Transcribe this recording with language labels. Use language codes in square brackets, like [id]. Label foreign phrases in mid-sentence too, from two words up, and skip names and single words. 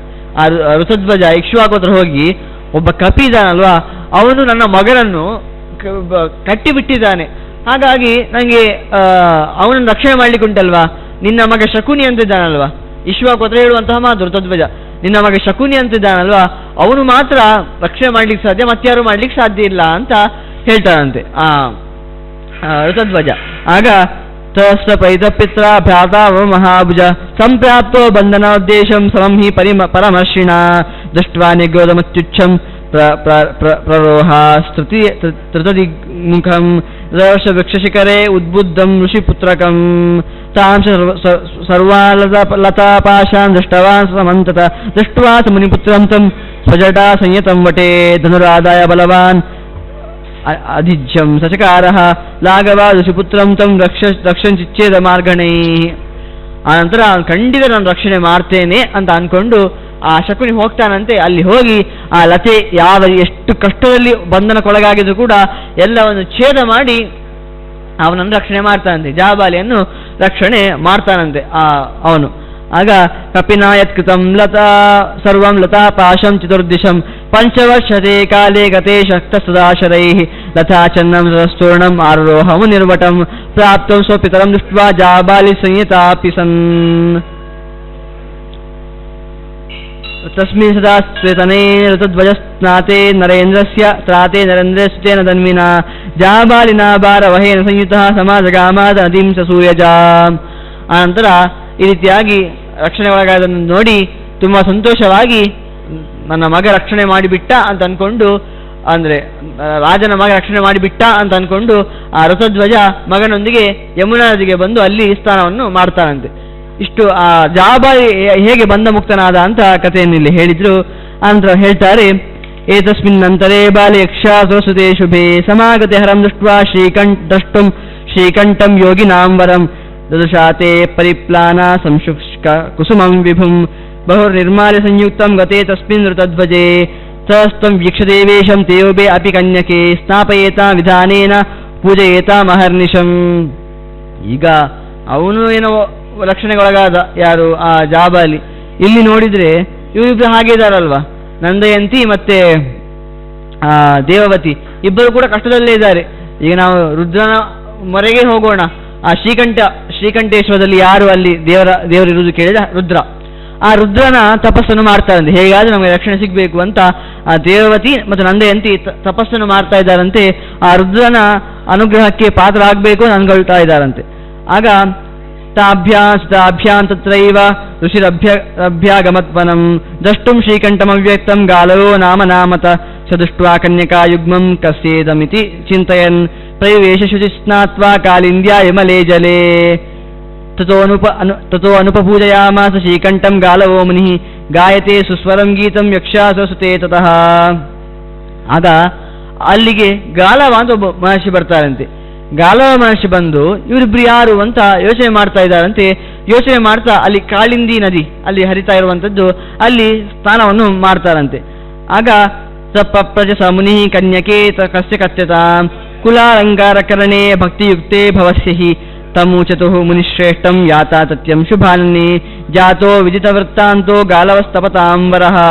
[kn] ಆ ಋತಧ್ವಜ ಇಕ್ಷ್ವಾಕು ಹತ್ರ ಹೋಗಿ, ಒಬ್ಬ ಕಪಿ ಇದ್ದಾನಲ್ವಾ ಅವನು ನನ್ನ ಮಗನನ್ನು ಕಟ್ಟಿಬಿಟ್ಟಿದ್ದಾನೆ, ಹಾಗಾಗಿ ನನಗೆ ಅವನನ್ನು ರಕ್ಷಣೆ ಮಾಡ್ಲಿಕ್ಕೆ ಉಂಟಲ್ವಾ, ನಿನ್ನ ಮಗ ಶಕುನಿ ಅಂತಿದ್ದಾನಲ್ವಾ, ಇಕ್ಷ್ವಾಕು ಹತ್ರ ಹೇಳುವಂತಹ ಮಾತು ಋತಧ್ವಜ, ನಿನ್ನ ಮಗ ಶಕುನಿ ಅಂತಿದ್ದಾನಲ್ವಾ ಅವನು ಮಾತ್ರ ರಕ್ಷಣೆ ಮಾಡ್ಲಿಕ್ಕೆ ಸಾಧ್ಯ, ಮತ್ತಾರು ಮಾಡ್ಲಿಕ್ಕೆ ಸಾಧ್ಯ ಇಲ್ಲ ಅಂತ ಹೇಳ್ತಾನಂತೆ ಆ ಋತಧ್ವಜ. [sa] ಆಗ ತೈತಪಿತ್ರ ಭ್ರಾತಾ ಮಹಾಭುಜ ಸಂಪ್ರಾಪ್ತೋ ಬಂಧನೋದ್ದೇಶಂ ಸಮಂ ಹಿ ಪರಮರ್ಷಿಣ ದೃಷ್ಟ್ವಾ ನಿಗ್ರೋಧಮತ್ಯುಚ್ಛಂ ಪ್ರರೋಹ ತೃತದಿಗ್ಮುಖಂ ವೃಕ್ಷಶಿಖರೆ ಉದ್ಬುದ್ಧಂ ಋಷಿಪುತ್ರಕಂ ತಾಂ ಸರ್ವಾಲತಾಪಾಶಾನ್ ದೃಷ್ಟವಾನ್ ಸಮಂತತ ದೃಷ್ಟ್ವಾ ಸ ಮುನಿಪುತ್ರಂ ತಂ ಸ್ವಜಟಾ ಸಂಯತಂ ವಟೇ ಧನುರಾದಾಯ ಬಲವಾನ್ ಅಧಿಜ್ಯಂ ಸಚಕಾರಃ ಲಾಘವ ಋಷಿಪುತ್ರಂ ತಂ ರಕ್ಷಂಚಿಚ್ಛೇದ ಮಾರ್ಗಣೈ. [kn] ಆನಂತರ ಖಂಡಿತ ನಾನು ರಕ್ಷಣೆ ಮಾಡ್ತೇನೆ ಅಂತ ಅನ್ಕೊಂಡು ಆ ಶಕುನಿ ಹೋಗ್ತಾನಂತೆ. ಅಲ್ಲಿ ಹೋಗಿ ಆ ಲತೆ ಎಷ್ಟು ಕಷ್ಟದಲ್ಲಿ ಬಂಧನಕ್ಕೊಳಗಾಗಿದ್ರು ಕೂಡ ಎಲ್ಲವನ್ನು ಛೇದ ಮಾಡಿ ಅವನನ್ನು ರಕ್ಷಣೆ ಮಾಡ್ತಾನಂತೆ, ಜಾಬಾಲಿಯನ್ನು ರಕ್ಷಣೆ ಮಾಡ್ತಾನಂತೆ ಅವನು. [sa] ಆಗ ಕಪಿನಾಯತ್ಕೃತಂ ಲತಾ ಸರ್ವಂ ಲತಾ ಪಾಶಂ ಚತುರ್ದಿಶಂ ಪಂಚವರ್ಷತೆ ಕಾಲೇ ಗತೆ ಶಕ್ತ ಸದಾಶರೈಃ ಲತಾ ಚನ್ನಂ ರಸ್ತೂರ್ಣಂ ಆರೋಹಂ ನಿರ್ವಟಂ ಪ್ರಾಪ್ತಂ ಸ್ವಪಿತರಂ ದೃಷ್ಟ್ವಾ ಜಾಬಾಲಿ ಸಂಹಿತಾಪಿ ಸನ್ ತಸ್ಮಿನ್ ಸದಾ ಶ್ವೇತನೇ ಋತಧ್ವಜ ಸ್ನಾತೆ ನರೇಂದ್ರಸ್ಯ ತ್ರಾತೆ ನರೇಂದ್ರಸ್ಯೇನ ತನ್ವಿನಾ ಜಾಬಾಲಿನಾ ಭಾರವಹೇನ ಸಂಯುತಃ ಸಮಾಜಗಾಮಾದ ನದೀಂ ಸ ಸೂಯಜಾಂ. [kn] ಆನಂತರ ಈ ರೀತಿಯಾಗಿ ರಕ್ಷಣೆ ಒಳಗಾದನ್ನು ನೋಡಿ ತುಂಬಾ ಸಂತೋಷವಾಗಿ ನನ್ನ ಮಗ ರಕ್ಷಣೆ ಮಾಡಿಬಿಟ್ಟ ಅಂತ ಅನ್ಕೊಂಡು, ಅಂದ್ರೆ ರಾಜನ ಮಗ ರಕ್ಷಣೆ ಮಾಡಿಬಿಟ್ಟ ಅಂತ ಅನ್ಕೊಂಡು ಆ ಋತಧ್ವಜ ಮಗನೊಂದಿಗೆ ಯಮುನಾ ನದಿಗೆ ಬಂದು ಅಲ್ಲಿ ಸ್ನಾನವನ್ನು ಮಾಡ್ತಾನಂತೆ. ಇಷ್ಟು ಆ ಜಾಬಾಲಿ ಹೇಗೆ ಬಂಧ ಮುಕ್ತನಾದ ಅಂತ ಕಥೆಯನ್ನು ಇಲ್ಲಿ ಹೇಳಿದ್ರು. ಆನಂತರ ಹೇಳ್ತಾರೆ, [sa] ಏತಸ್ಮಿನ್ ನಂತರೇ ಬಾಲೆ ಯಕ್ಷಾಸುರಸುತೆ ಶುಭೆ ಸಮಾಗತೆ ಹರಂ ದೃಷ್ಟ್ವಾ ದ್ರಷ್ಟುಂ ಶ್ರೀಕಂಠಂ ಯೋಗಿನಾಂ ವರಂ ದದಶಾತೆ ಪರಿಪ್ಲಾನ ಸಂಶುಷ್ಕ ಕುಸುಮಂ ವಿಭುಂ ಬಹುರ್ನಿರ್ಮಾಲ್ಯ ಸಂಯುಕ್ತಂ ಗತೆ ತಸ್ಮಿನ್ ಋತಧ್ವಜೆ ತಸ್ತಂ ವೀಕ್ಷದೇವೇಶಂ ತೇಯೋಬೆ ಅಪಿ ಕನ್ಯಕೆ ಸ್ನಾಪಯೇತಾಂ ವಿಧಾನೇನ ಪೂಜಯೇತಾಂ ಅಹರ್ನಿಶಂ. [kn] ಈಗ ಅವನು ಏನೋ ರಕ್ಷಣೆಗೊಳಗಾದ, ಯಾರು ಆ ಜಾಬಾಲಿ. ಇಲ್ಲಿ ನೋಡಿದ್ರೆ ಇವರಿಬ್ರು ಹಾಗೆ ಇದ್ದಾರಲ್ವಾ, ನಂದಯಂತಿ ಮತ್ತೆ ದೇವವತಿ ಇಬ್ಬರು ಕೂಡ ಕಷ್ಟದಲ್ಲೇ ಇದ್ದಾರೆ. ಈಗ ನಾವು ರುದ್ರನ ಮೊರೆಗೆ ಹೋಗೋಣ. ಆ ಶ್ರೀಕಂಠೇಶ್ವರದಲ್ಲಿ ಯಾರು ಅಲ್ಲಿ ದೇವರಿರುವುದು ಕೇಳಿದ ರುದ್ರ. ಆ ರುದ್ರನ ತಪಸ್ಸನ್ನು ಮಾಡ್ತಾರಂತೆ, ಹೇಗಾದ್ರೆ ನಮಗೆ ರಕ್ಷಣೆ ಸಿಗಬೇಕು ಅಂತ ಆ ದೇವವತಿ ಮತ್ತು ನಂದಯಂತಿ ತಪಸ್ಸನ್ನು ಮಾಡ್ತಾ ಇದ್ದಾರಂತೆ. ಆ ರುದ್ರನ ಅನುಗ್ರಹಕ್ಕೆ ಪಾತ್ರ ಆಗಬೇಕು ಅಂತ ಅನ್ಕೊಳ್ತಾ ಇದ್ದಾರಂತೆ. [sa] ಆಗ ತಾಭ್ಯಾಂ ತತ್ರೈವ ಋಷಿರಭ್ಯಾಗಮತ್ವನಂ ದ್ರಷ್ಟುಂ ಶ್ರೀಕಂಠಮವ್ಯಕ್ತಂ ಗಾಲವೋ ನಾಮ ನಾಮತ ಸ ದೃಷ್ಟ್ವಾ ಕನ್ಯಕಾ ಯುಗ್ಮಂ ಕಸ್ಯೇದಮಿತಿ ಚಿಂತಯನ್ ಪ್ರವೇಶ ಶುಚಿ ಸ್ನಾತ್ವಾ ಕಾಲಿಂದ್ಯಾ ಯಮಲೇ ಜಲೇ ತಥೋ ಅನುಪಪೂಜಯಾಮಾಸ ಶ್ರೀಕಂಠಂ ಗಾಲವೋ ಮುನಿಃ ಗಾಯತೆ ಸುಸ್ವರಂ ಗೀತಂ ಯಕ್ಷಾಸುತೆ ತತಃ. [kn] ಆಗ ಅಲ್ಲಿಗೆ ಗಾಲವ ಅಂತ ಒಬ್ಬ ಮಹರ್ಷಿ ಬರ್ತಾರಂತೆ. ಗಾಲವ ಮಹರ್ಷಿ ಬಂದು ಇವರಿಬ್ರು ಯಾರು ಅಂತ ಯೋಚನೆ ಮಾಡ್ತಾ ಇದ್ದಾರಂತೆ. ಯೋಚನೆ ಮಾಡ್ತಾ ಅಲ್ಲಿ ಕಾಳಿಂದಿ ನದಿ ಅಲ್ಲಿ ಹರಿತಾ ಇರುವಂಥದ್ದು ಅಲ್ಲಿ ಸ್ನಾನವನ್ನು ಮಾಡ್ತಾರಂತೆ. [sa] ಆಗ ಸಪ್ರಜಸ ಮುನಿ ಕನ್ಯಕೆ ಕಸ್ಯ ಕಥ್ಯತಾಂ ಕುಲಾಲಂಕಾರಕರಣೆ ಭಕ್ತಿಯುಕ್ತೆ ಭವಸ್ಯಹಿ ತಮೂಚತುಃ ಮುನಿಶ್ರೇಷ್ಠಂ ಯಾತಾ ತತ್ಯಂ ಶುಭಾನನಿ ಜಾತೋ ವಿದಿತವೃತ್ತಾಂತೋ ಗಾಲವಸ್ತಪತಾಂಬರಃ.